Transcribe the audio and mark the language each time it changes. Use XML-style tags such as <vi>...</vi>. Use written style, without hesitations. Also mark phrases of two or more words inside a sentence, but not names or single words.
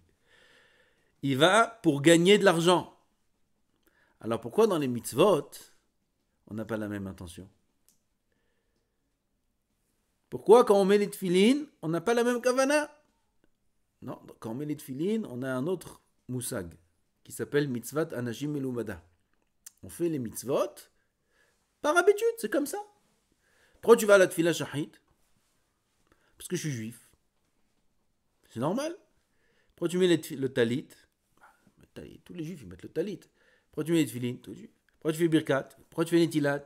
<fr>Il va pour gagner de l'argent. Alors pourquoi dans les mitzvot, on n'a pas la même intention? Pourquoi quand on met les tefilines, on n'a pas la même kavana? Non, quand on met les tefilines, on a un autre moussag qui s'appelle</fr> <he>מצוות אנשים מלומדה.</he> <fr>On fait les mitzvot par habitude, c'est comme ça. Pourquoi tu vas à la</fr> <he>תפילה שחרית?</he> <fr>Parce que je suis juif. C'est normal. Pourquoi tu mets le talit? Tous les juifs ils mettent le talit. Pourquoi tu mets les tefilines? Pourquoi tu fais birkat? Pourquoi tu fais les tilat?</fr>